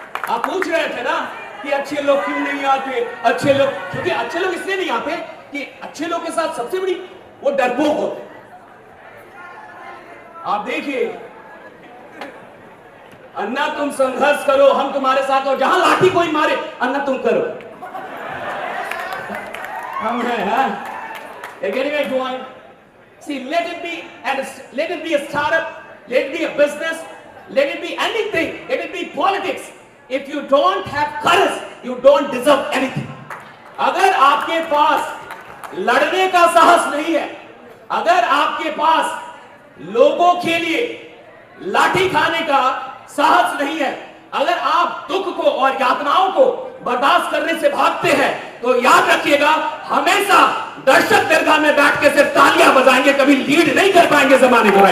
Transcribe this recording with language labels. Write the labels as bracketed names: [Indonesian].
[Hindi] आप पूछ रहे थे ना कि अच्छे लोग क्यों नहीं आते? अच्छे लोग, क्योंकि अच्छे लोग इसलिए नहीं आते कि अच्छे लोग के साथ सबसे बड़ी वो डरपोक होते। आप देखिए, अन्ना तुम संघर्ष करो, हम तुम्हारे साथ, और जहां लाठी कोई मारे, अन्ना तुम करो, हम हैं। [English] हाँ, getting my point. See, let it be a startup, let it be a business, let it be anything, let it be politics. If you don't have courage, you don't deserve anything. [Hindi] अगर आपके पास लड़ने का साहस नहीं है, अगर आपके पास लोगों के लिए लाठी खाने का साहस नहीं है, अगर आप दुख को और यातनाओं को बर्दाश्त करने से भागते हैं, तो याद रखिएगा, हमेशा दर्शक दरगाह में बैठ के सिर्फ तालियां बजाएंगे, कभी लीड नहीं कर पाएंगे जमाने को।